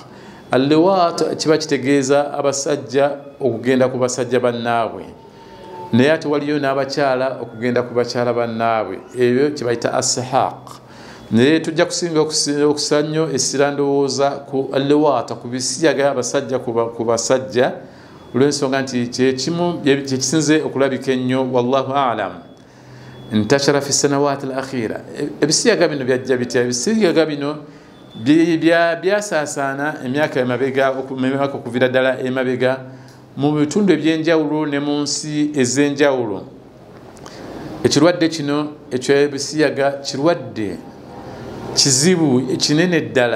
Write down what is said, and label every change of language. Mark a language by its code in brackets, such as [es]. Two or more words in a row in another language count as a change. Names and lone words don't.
[lg] Allawat kiba kitegeeza abasajja okugenda ku basajja bannaabwe, naye ate waliyo n'abakyala okugenda ku bakyala bannaabwe, ebyo kye bayita asihaq. Naye tujja kusinga okusa nnyo essira ndowooza ku allawat, ku bisiyaga abasajja ku basajja, olw'ensonga nti kyekimu kyekisinze okulabika ennyo. [ar] والله أعلم. انتشر في سنوات الأخيرة. [lg] Ebisiyaga bino byajja bitya? Ebisiyaga bino byasaasaana emyaka emabega okuviira ddala emabega mu bitundu eby'enjawulo ne mu nsi ez'enjawulo. Ekirwadde kino eky'ebisiyaga kirwadde kizibu kinene ddala.